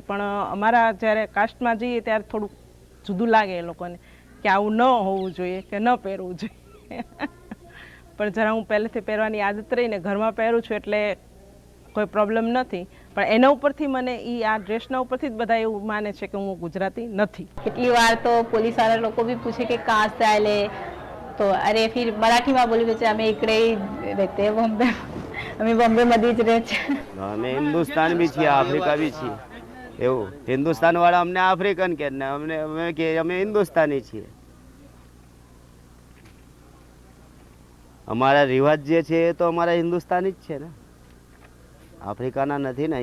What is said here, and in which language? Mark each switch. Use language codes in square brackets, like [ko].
[gu] પણ અમારા જ્યારે કાસ્ટમાં જઈએ ત્યારે થોડું જુદું લાગે એ લોકોને કે આવું ન હોવું જોઈએ કે ન પહેરવું જોઈએ. પણ જરા હું પહેલેથી પહેરવાની આદત રહીને ઘરમાં પહેરું છું એટલે કોઈ પ્રોબ્લેમ નથી. પણ એના ઉપરથી મને આ ડ્રેસના ઉપરથી જ બધા એવું માને છે કે હું ગુજરાતી નથી. કેટલી વાર તો પોલીસવાળા લોકો બી પૂછે કે [hi] કાં से आए तो अरे फिर मराठी में बोली बच्चे हमें इकडे ही रहते हैं बॉम्बे. [gu] અમે બોમ્બેમાં જ રહે છે. અમે હિન્દુસ્તાન બી છીએ, આફ્રિકા બી છીએ. એવું હિન્દુસ્તાન વાળા અમને આફ્રિકન કે ને અમને અમે કે અમે હિન્દુસ્તાની છીએ. અમારા રિવાજ જે છે એ તો અમારા હિન્દુસ્તાની જ છે ને, આફ્રિકાના નથી ને.